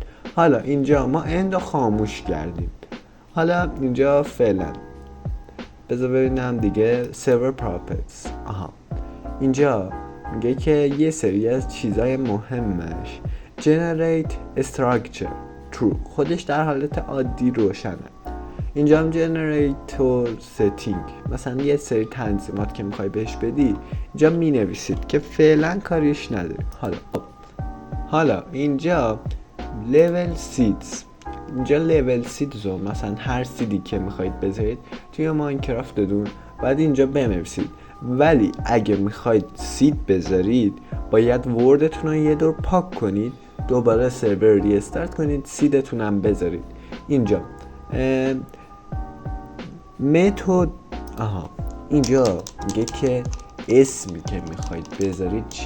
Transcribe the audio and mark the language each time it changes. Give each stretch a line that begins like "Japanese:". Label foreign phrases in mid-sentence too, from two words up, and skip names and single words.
Persian: حالا اینجا ما end رو خاموش کردیم. حالا اینجا فعلا بذار ببینم دیگه
English: server properties.
Persian: اینجا میگه که یه سری از چیزای مهمش
English: generate structure true،
Persian: خودش در حالت عادی روشنه. اینجا هم
English: generator setting،
Persian: مثلا یه سری تنظیمات که میخوای بهش بدی اینجا می نویسید که فعلا کاریش نداریم. حالا اینجا
English: level seeds،
Persian: اینجا
English: level seeds
Persian: رو مثلا هر سیدی که میخواید بذارید توی ماینکرافت بدون بعد اینجا بنویسید. ولی اگه میخواید سید بذارید باید وردتون رو یه دور پاک کنید، دوباره
English: server restart
Persian: کنید، سیدتون هم بذارید. اینجا متد اینجا میگه که اسمی که میخواید بذارید چیه.